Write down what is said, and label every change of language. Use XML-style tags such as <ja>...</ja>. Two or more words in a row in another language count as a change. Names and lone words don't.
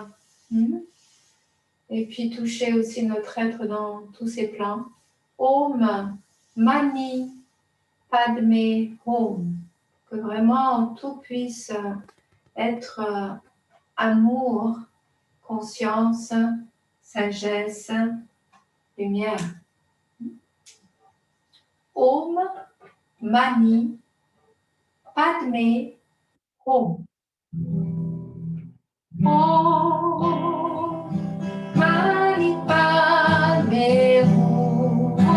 <fr>Et puis toucher aussi notre être dans tous ses plans.</fr> <sa>ॐ मणि पद्मे हूँ.</sa> <fr>Que vraiment tout puisse être amour, conscience, sagesse, lumière.</fr> <sa>ॐ मणि पद्मे हूँ. ॐ मणि पद्मे हूँ.</sa>